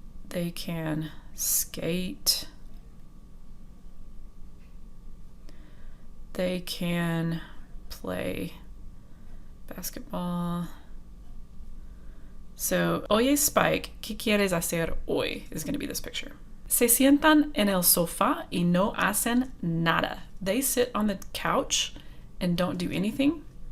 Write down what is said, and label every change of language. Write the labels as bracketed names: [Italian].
[English] They can skate. They can play basketball. [Spanish] So, oye Spike, ¿qué quieres hacer hoy? [English] Is going to be this picture. [Spanish] Se sientan en el sofá y no hacen nada. [English] They sit on the couch and don't do anything.